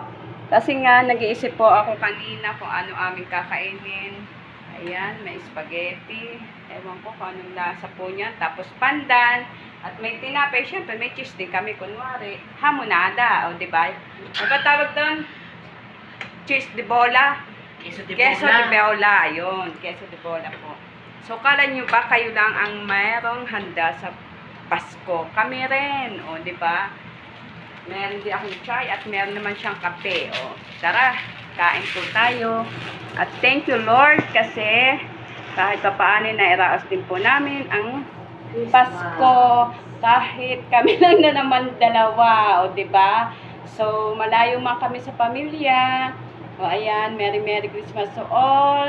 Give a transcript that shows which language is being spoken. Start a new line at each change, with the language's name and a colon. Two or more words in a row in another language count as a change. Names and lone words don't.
Filipino: Kasi nga nag-iisip po ako kanina kung ano aming kakainin. Ayan, may spaghetti. Ewan ko kung anong lasa po niya. Tapos pandan. At may tinapay. Siyempre may cheese din kami kunwari. Hamonada. O diba? Ano ba tawag doon? Cheese de bola. Queso de Queso de bola. bola. Ayun, queso de bola po. So, kala nyo ba kayo lang ang mayroong handa sa Pasko? Kami rin. O, di ba? Meron din akong chai at meron naman siyang kape. O, tara, kain po tayo. At
English: thank you Lord
Filipino: kasi kahit pa paano na iraos din po namin ang Pasko. Kahit kami lang na naman dalawa. O, di ba? So, malayo man kami sa pamilya. O, ayan,
English: Merry Christmas to all.